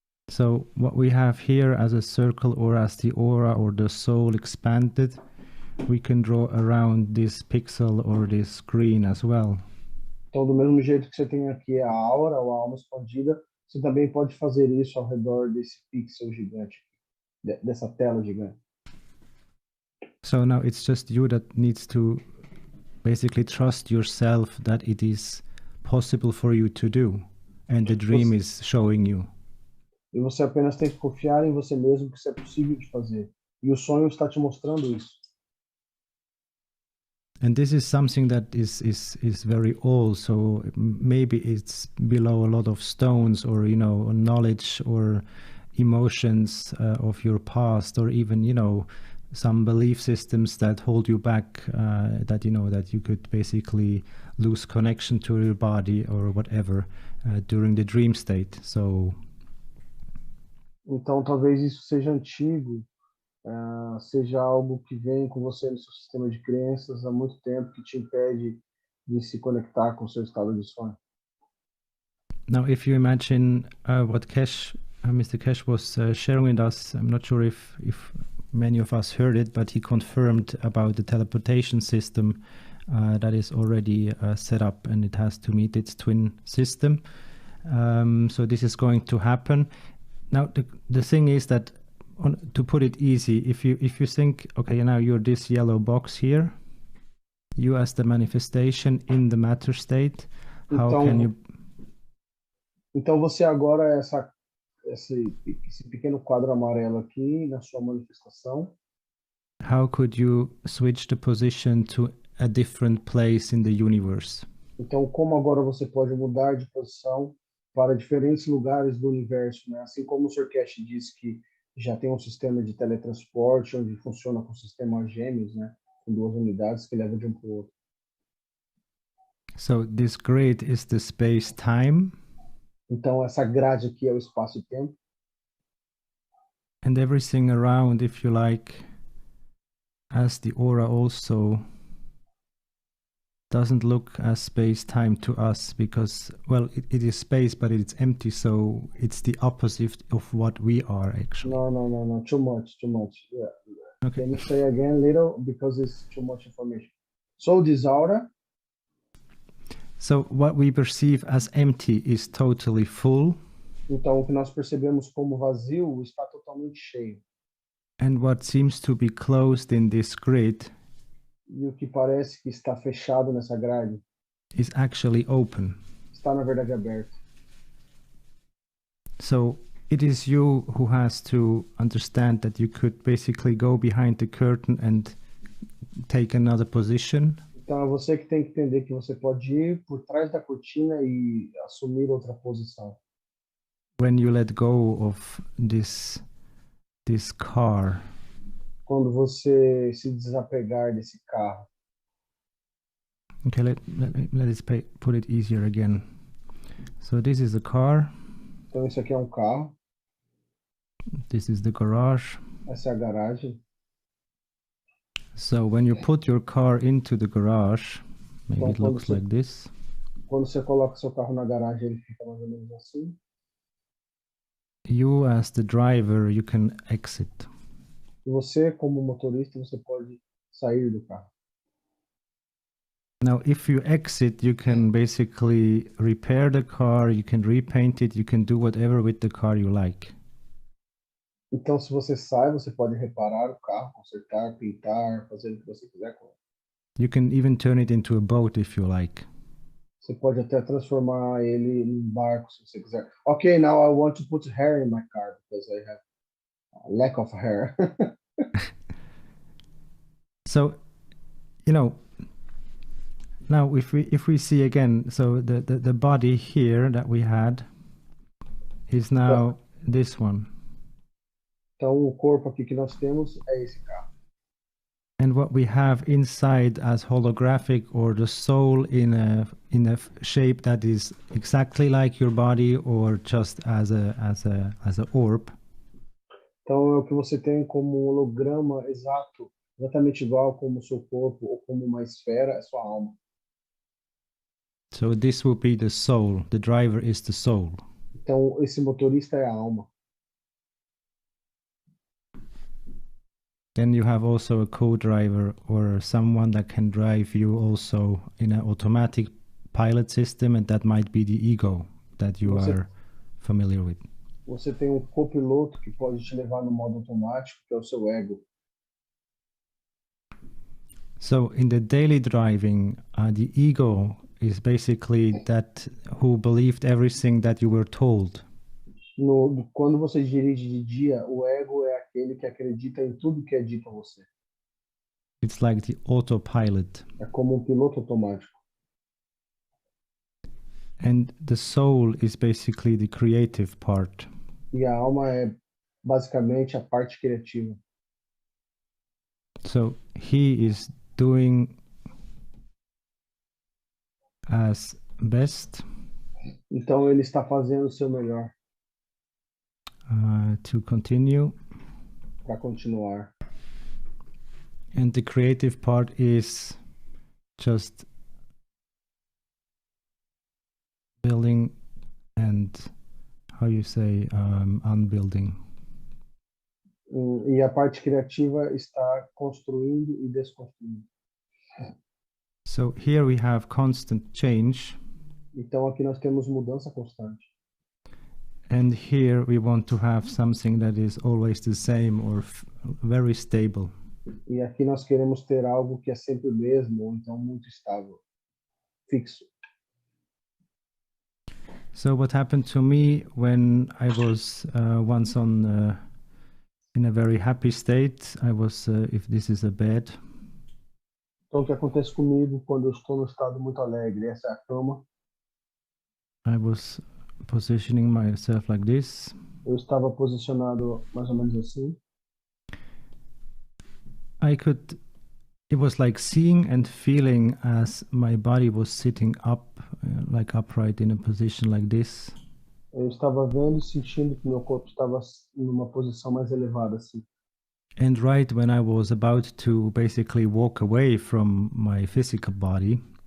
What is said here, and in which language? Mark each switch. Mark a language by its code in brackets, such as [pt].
[en] So what we have here as a circle or as the aura or the soul expanded, we can draw around this pixel or this screen as well. [pt] Então, do mesmo jeito que você tem aqui a aura ou a alma expandida, você também pode fazer isso ao redor desse pixel gigante, dessa tela gigante. [en] So now it's just you that needs to basically trust yourself that it is possible for you to do, and the dream is showing you. [pt] E você apenas tem que confiar em você mesmo que isso é possível de fazer. E o sonho está te mostrando isso. [en] And this is something that is very old, so maybe it's below a lot of stones, or knowledge or emotions of your past, or even some belief systems that hold you back, that you could basically lose connection to your body or whatever during the dream state. So [pt] Então, talvez isso seja antigo, seja algo que vem com você no seu sistema de crenças há muito tempo, que te impede de se conectar com o seu estado de sonho. [en] now, if you imagine what Mr. Cash was sharing with us, I'm not sure if many of us heard it, but he confirmed about the teleportation system that is already set up, and it has to meet its twin system. So this is going to happen. Now, the thing is that, to put it easy, if you think, okay, now you're this yellow box here, you as the manifestation in the matter state, how can you... [pt] Então você agora é esse pequeno quadro amarelo aqui na sua manifestação. [en] How could you switch the position to a different place in the universe? [pt] Então, como agora você pode mudar de posição para diferentes lugares do universo, né? Assim como o Sr. Cash disse que já tem um sistema de teletransporte onde funciona com sistemas gêmeos, né? Com duas unidades que levam de um para o outro. [en] So this grid is the space-time. [pt] Então, essa grade aqui é o espaço e tempo. [en] And everything around, if you like, as the aura also doesn't look as space-time to us, because, well, it is space, but it's empty, so it's the opposite of what we are, actually. No. Too much. Yeah. Okay. Can you say again little, because it's too much information. So this aura... So what we perceive as empty is totally full. [pt] Então, o que nós percebemos como vazio está totalmente cheio. [en] And what seems to be closed in this grid [pt] E o que parece que está fechado nessa grade [en] is actually open. [pt] está, na verdade, aberto. [en] So it is you who has to understand that you could basically go behind the curtain and take another position. [pt] Então, é você que tem que entender que você pode ir por trás da cortina e assumir outra posição. [en] When you let go of this car, [pt] Quando você se desapegar desse carro. [en] okay, let us put it easier again. So this is the car. [pt] Então, isso aqui é um carro. [en] This is the garage. [pt] Essa é a garagem. [en] So when you put your car into the garage, maybe [pt] Então, [en] it looks like this. [pt] Quando você coloca seu carro na garagem, ele fica mais ou menos assim. [en] You as the driver, you can exit. [pt] E você, como motorista, você pode sair do carro. [en] Now, if you exit, you can basically repair the car, you can repaint it, you can do whatever with the car you like. [pt] Então, se você sai, você pode reparar o carro, consertar, pintar, fazer o que você quiser com ele. [en] You can even turn it into a boat if you like. [pt] Você pode até transformar ele num barco, se você quiser. [en] Okay, now I want to put hair in my car because I have a lack of hair. So, now if we see again, so the body here that we had is now this one. [pt] Então, o corpo aqui que nós temos é esse carro. [en] And what we have inside as holographic, or the soul in a shape that is exactly like your body, or just as a orb. [pt] Então, é o que você tem como um holograma exato, exatamente igual como o seu corpo, ou como uma esfera, é sua alma. [en] So this will be the soul. The driver is the soul. [pt] Então, esse motorista é a alma. [en] Then you have also a co-driver, or someone that can drive you also in an automatic pilot system, and that might be the ego that you are familiar with. [pt] Você tem um copiloto que pode te levar no modo automático, que é o seu ego. [en] So in the daily driving, the ego is basically that who believed everything that you were told. [pt] Quando você dirige de dia, o ego é aquele que acredita em tudo que é dito a você. [en] It's like the autopilot. [pt] É como piloto automático. [en] And the soul is basically the creative part. [pt] E a alma é basicamente a parte criativa. [en] So he is doing as best [pt] Então ele está fazendo o seu melhor [en] to continue. [pt] para continuar. [en] And the creative part is just building and, how you say, unbuilding. [pt] E a parte criativa está construindo e desconstruindo. [en] So here we have constant change, [pt] Então aqui nós temos mudança constante. [en] and here we want to have something that is always the same or very stable. [pt] E aqui nós queremos ter algo que é sempre o mesmo, ou então muito estável, fixo. [en] So what happened to me when I was once in a very happy state, I was, if this is a bed, [pt] Então o que acontece comigo quando eu estou no estado muito alegre? Essa é a cama. [en] I was positioning myself like this, [pt] Eu estava posicionado mais ou menos assim. [en] it was like seeing and feeling as my body was sitting up, like upright in a position like this. [pt] Eu estava vendo e sentindo que meu corpo estava numa posição mais elevada assim. [en] And right when I was about to basically walk away from my physical body,